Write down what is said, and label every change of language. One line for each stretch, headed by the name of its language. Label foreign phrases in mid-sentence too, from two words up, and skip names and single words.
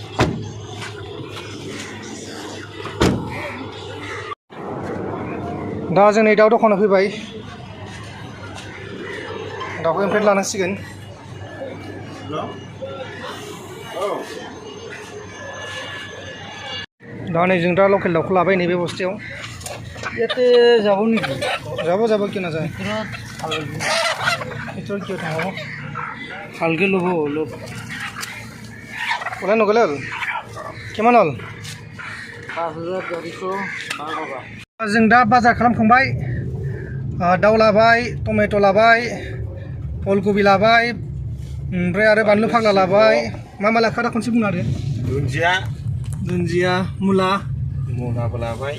Bodo: दा जों नै दाउ दखानाव फैबाय दाउखौ ओमफ्राय लानांसिगोन दा नै जों दा लकेल दाउखौ लाबाय नैबे बस्थायाव
Assamese: ইয়াতে যাব নেকি যাব কিয় নাযায় ভিতৰত কিয় থাকব ভালকে ল'ব অলপ ওলাই নগ'লে হ'ল কিমান হ'ল 5200
Bodo: जों दा बाजार खालामखांबाय दाउ लाबाय टमेट' लाबाय फुलकबि लाबाय ओमफ्राय आरो बानलु फाग्ला लाबाय मा लाखा दा खनसे बुंनो आरो दुन्दिया मुला लाबाय